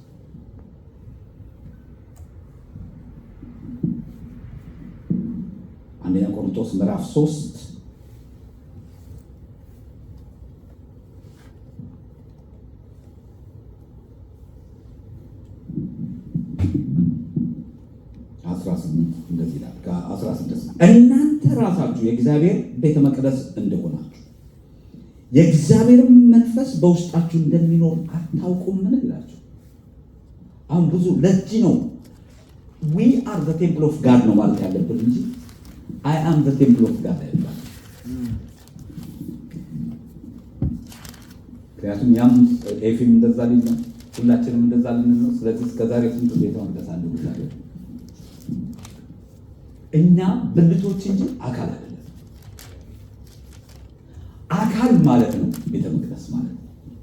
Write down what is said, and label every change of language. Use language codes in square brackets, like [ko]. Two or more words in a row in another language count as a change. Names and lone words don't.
[am] አንደኛ ቆሮንቶስ ምዕራፍ 3 18 እንደዚህ ይላል። ከ16 እናንተ ራሳችሁ የእግዚአብሔር ቤተ መቅደስ እንደሆናችሁ የእግዚአብሔር መንፈስ በውስጣችሁ እንደሚኖር አታውቁምን ይላችሁ። አሁን ብዙ ለዚህ ነው [en] we are the temple of God [am] ነው ማለት ያለብን እንጂ [en] I am the temple of God [am] አይባልም። ምክንያቱም ያም ኤፊም እንደዛ ሊል ነው፣ ሁላችንም እንደዛ ልን ነው። ስለዚህ እስከዛሬ ስንት ቤተ መቅደስ አለ እግዚአብሔር። እኛ ብልቶች እንጂ አካል አይደለም። አካል ማለት ነው ቤተ መቅደስ ማለት ነው።